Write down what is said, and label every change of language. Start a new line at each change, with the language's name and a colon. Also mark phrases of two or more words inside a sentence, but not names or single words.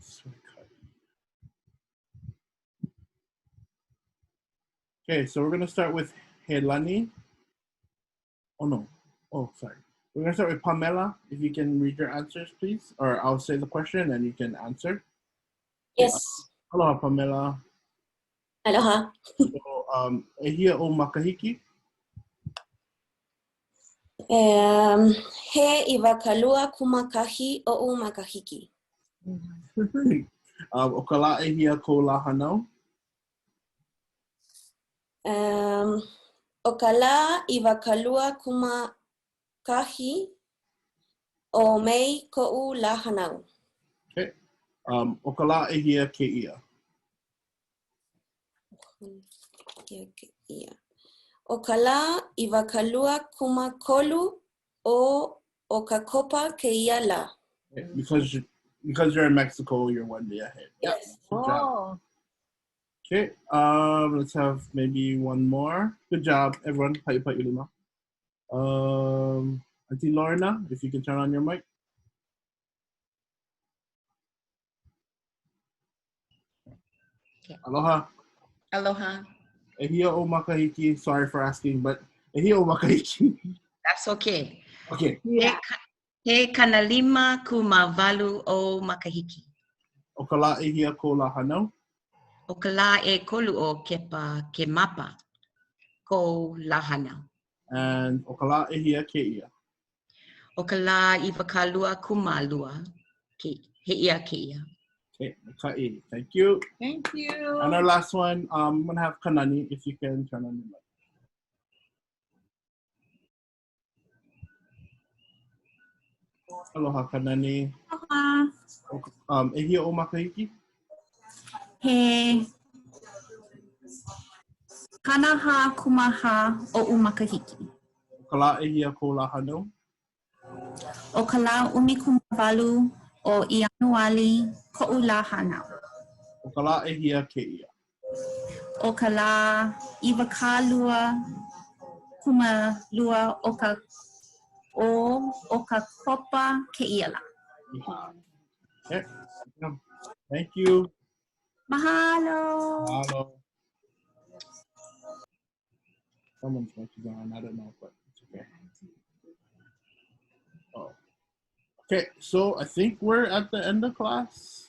English: Okay, so we're gonna start with Helani. Oh no. Oh, sorry. We're gonna start with Pamela. If you can read your answers, please, or I'll say the question and you can answer. Yes. Aloha, Pamela. Aloha. So,
Hawaiian: ehia o makahiki. He iwakalua kumakahi o makahiki. O ka la ehia ko la hanau. O ka la iwakalua kumakahi o mei ko'u la hanau. Okay. O ka la ehia ke ia. O ka la iwakalua kumakolu o ka kopa ke ia la.
English: Okay. Because you're in Mexico, you're one day ahead. Yes. Good job. Okay. Let's have maybe one more. Good job, everyone. Auntie Lorna, if you can turn on your mic. Okay. Aloha. Aloha.
Hawaiian: Ehia o makahiki.
English: Sorry for asking, but
Hawaiian: ehia o makahiki.
English: That's okay. Okay. Yeah.
Hawaiian: He kanalima kumavalu o makahiki. O ka la ehia ko la hanau. O ka la e kolu o kepa ke mapa ko la hanau. And o ka la ehia ke ia. O ka la iwakalua kumalua he ia ke ia.
English: Okay, Ka'i. Thank you. Thank you. And our last one, I'm gonna have Kanani, if you can turn on your mic. Aloha, Kanani. Aloha.
Hawaiian: Ehia o makahiki? He kanaha kumaha o makahiki. O ka la ehia ko la hanau. O ka la umikumawalu o Ianuali ko'u la hanau. O ka la ehia ke ia. O ka la iwakalua kumalua o ka kopa ke ia la.
English: Okay. Thank you. Mahalo. Mahalo. Someone's going to go on. I don't know, but it's okay. Oh. Okay, so I think we're at the end of class.